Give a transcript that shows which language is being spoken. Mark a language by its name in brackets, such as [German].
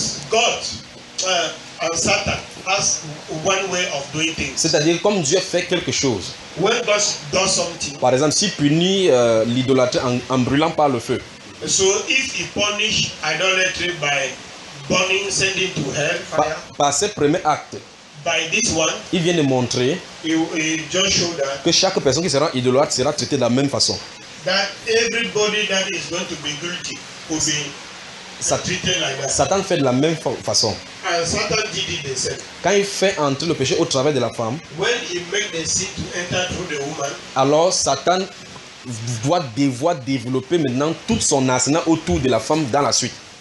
[English] God and Satan has one way of doing things. [French] C'est-à-dire comme Dieu fait quelque chose. [English] When God does something. [French] Par exemple, s'il punit l'idolâtre en brûlant par le feu. [English] So if he punish idolatry by burning, sending to hell fire. [French] Par ses premiers actes. [English] By this one. [French] Il vient de montrer. [English] He just showed that. [French] Que chaque personne qui sera idolâtre sera traitée de la même façon. [English] That everybody that is going to be guilty will be treated like that. [French] Satan fait de la même façon. [English] And Satan did it the same. [French] Quand il fait entrer le péché au travers de la femme, [English] when he make the sin to enter through the woman, [French] alors Satan doit développer maintenant toute son arsenal autour de la femme dans la suite.